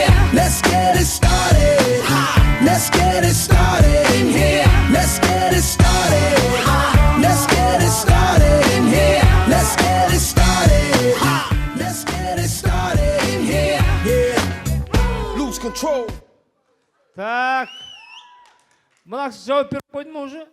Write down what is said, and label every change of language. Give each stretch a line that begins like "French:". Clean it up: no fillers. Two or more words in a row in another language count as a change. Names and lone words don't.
English: Let's get it started. Let's get it started in here. Let's get it started. Let's get it started in here. Let's get it started. Let's get it started in here. Yeah. Lose control.
Kazakh: Так. Мына кісі жауап беріп қойды ма уже?